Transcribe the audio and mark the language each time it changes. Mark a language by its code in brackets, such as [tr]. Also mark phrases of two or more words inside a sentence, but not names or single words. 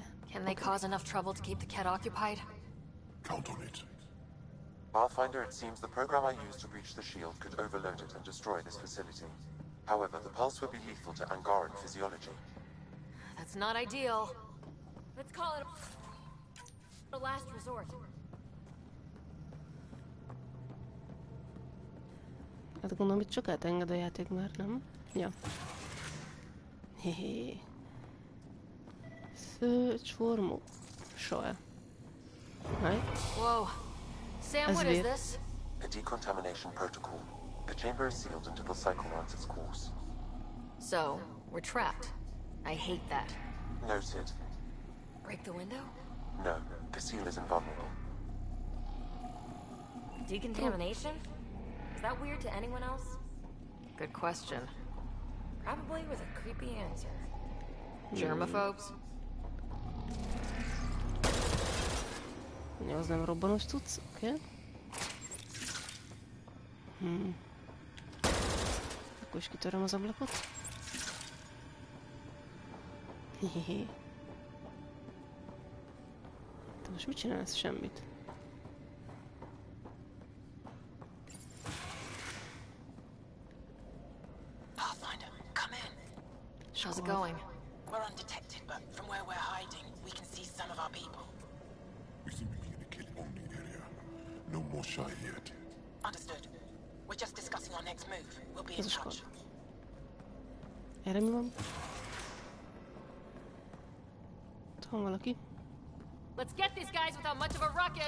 [en] Can they cause enough trouble to keep the cat occupied? Count on it. Pathfinder, it seems the program I used to breach the shield could overload it and destroy this facility. However, the pulse would be lethal to Angaran physiology. That's not ideal. Let's call it a last resort. [hu] Hát gondolom, itt sokat enged a játék már, nem? Ja. Hehe. [en] Search for Moshae. Right? Whoa. Sam, what is this? A decontamination protocol. The chamber is sealed until the cycle runs its course. So, we're trapped. I hate that. Noted. Break the window? No, the seal is invulnerable. Decontamination? Is that weird to anyone else? Good question. Probably with a creepy answer. Germaphobes? [hu] Ja, az nem robbanós cucc, oké. Akkor is kitöröm az ablakot. Hihihi. Te most mit csinálsz? Semmit. [en] Pathfinder, come in. How's it going? We're undetected, but from where we're hiding, we can see some of our people. We seem to be in a kill-only area. No more shy yet. Understood. We're just discussing our next move. We'll be in touch. [hu] Erre mi van? Ott van valaki. [en] Let's get these guys without much of a ruckus.